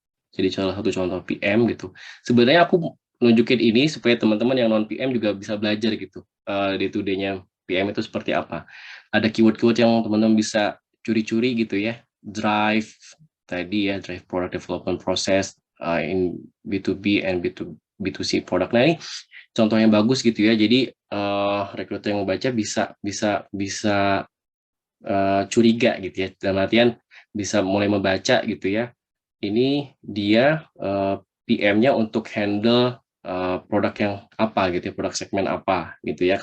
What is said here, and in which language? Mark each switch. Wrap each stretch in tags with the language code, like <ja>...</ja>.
<id>Jadi salah satu contoh PM gitu. Sebenarnya aku nunjukin ini supaya teman-teman yang non PM juga bisa belajar gitu. Day-to-day-nya PM itu seperti apa. Ada keyword-keyword yang teman-teman bisa curi-curi gitu ya.</id> <en>Drive</en> <id>tadi ya,</id> <en>drive product development process in B2B and B2C product.</en> <id>Nah, ini contoh yang bagus gitu ya. Jadi rekruter yang membaca bisa curiga gitu ya. Dalam artian bisa mulai membaca gitu ya. Ini dia PM-nya untuk handle produk yang apa gitu ya, produk segmen apa gitu ya.</id>